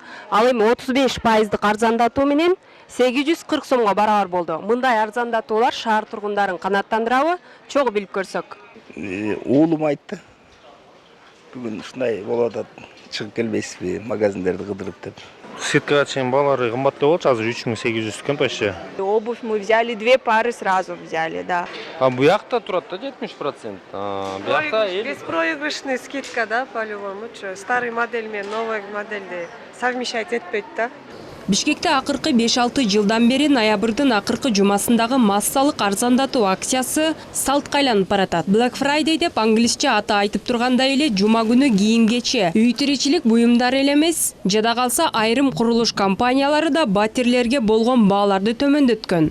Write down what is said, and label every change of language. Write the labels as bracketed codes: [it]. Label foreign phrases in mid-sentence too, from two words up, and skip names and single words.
[ky] Ал эми 35%дык арзандатуу менен 840 сомго барабар болду. Мындай арзандатуулар шаар тургундарын канааттандырабы? Чогуу билип көрсөк. Уулум айтты. Бүгүн ушундай болуп атат. Чыгып келбейсизби, магазиндерди кыдырып деп. Скидкага чейин балары кымбат болчу, азыр 3800 экен почти. [ru] Обувь мы взяли, 2 пары сразу взяли, да. [ky] А бу жакта турат да 70%. Бу жакта [ru] беспроигрышный скидка, да, по-любому. Старый модель мен новый модельди совмещать [ky] этпейт да. Бишкекте акыркы 5-6 жылдан бери ноябрдын акыркы жумасындагы массалык арзандатуу акциясы салтка айланып баратат. Black Friday деп англисче аты айтып тургандай эле жума күнү кийим-кече, үй тиричилик буюмдары эле эмес, жада калса айрым курулуш компаниялары да батирлерге болгон бааларды төмөндөткөн.